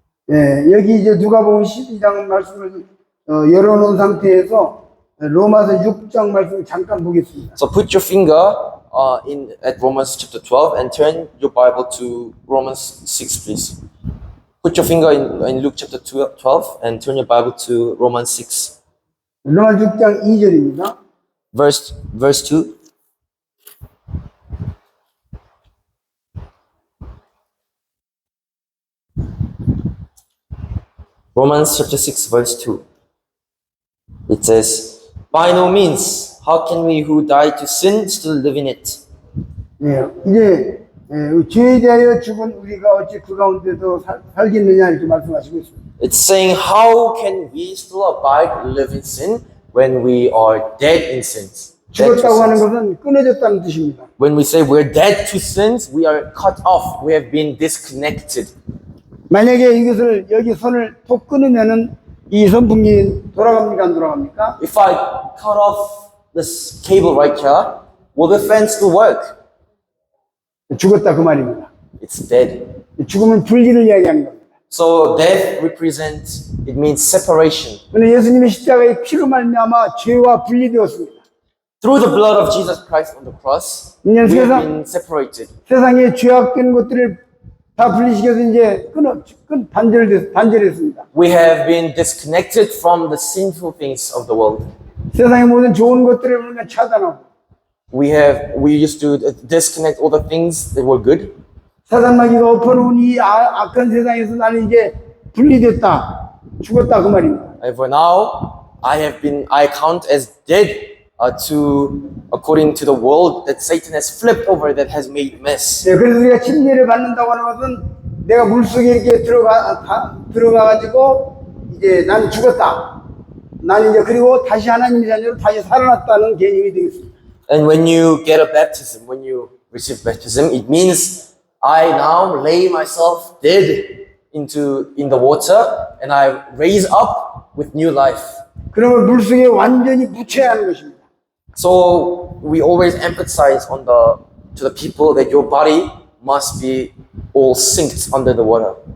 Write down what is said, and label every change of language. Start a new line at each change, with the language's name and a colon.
Korean: 예, 여기 이제 누가복음 12장 말씀을 열어놓은 상태에서 로마서 6장 말씀을 잠깐 보겠습니다.
English: So put your finger in at Romans chapter 12 and turn your Bible to Romans 6, please. Put your finger in Luke chapter 12 and turn your Bible to Romans 6,
Korean: 로마 6장 2절입니다.
English: verse 2. Romans chapter 6, verse 2. It says, by no means, how can we who died to sin still live in it?
Korean: 예, 이제 죄에 대하여 죽은 우리가 어찌 그 가운데도 살겠느냐 이렇게 말씀하시고 있습니다.
English: It's saying, how can we still abide, live in sin when we are dead in sins? Dead to
Korean: 죽었다고 하는
English: sins.
Korean: 것은 끊어졌다는 뜻입니다.
English: When we say we're dead to sins, we are cut off. We have been disconnected.
Korean: 만약에 이것을 여기 선을 톡 끊으면은 이 선풍기 돌아갑니까 안 돌아갑니까?
English: If I cut off this cable right here, will the fan still work?
Korean: 죽었다 그 말입니다.
English: It's dead.
Korean: 죽음은 분리를 이야기하는 겁니다.
English: So death represents, it means separation.
Korean: 그런데 예수님의 십자가의 피로 말미암아 죄와 분리되었습니다.
English: Through the blood of Jesus Christ on the cross, we have been separated.
Korean: 세상의 죄악된 것들을 다 분리시켜서 이제 단절했습니다.
English: We have been disconnected from the sinful things of the world.
Korean: 세상의 모든 좋은 것들을 우리가 차단하고
English: We used to disconnect all the things that were good.
Korean: 사단마귀가 엎어놓은 이 악한 세상에서 나는 이제 분리됐다, 죽었다 그 말입니다.
English: And for now, I count as dead according to the world that Satan has flipped over, that has made mess.
Korean: 네, 그래서 우리가 침례를 받는다고 하는 것은 내가 물속에 이렇게 들어가가지고 이제 나는 죽었다. 나는 이제 그리고 다시 하나님의 자녀로 다시 살아났다는 개념이 되겠습니다.
English: And when you get a baptism, when you receive baptism, it means I now lay myself dead in the water and I raise up with new life.
Korean: 그러면 물속에 완전히 묻혀야 하는 것입니다.
English: So we always emphasize to the people that your body must be all synced under the water.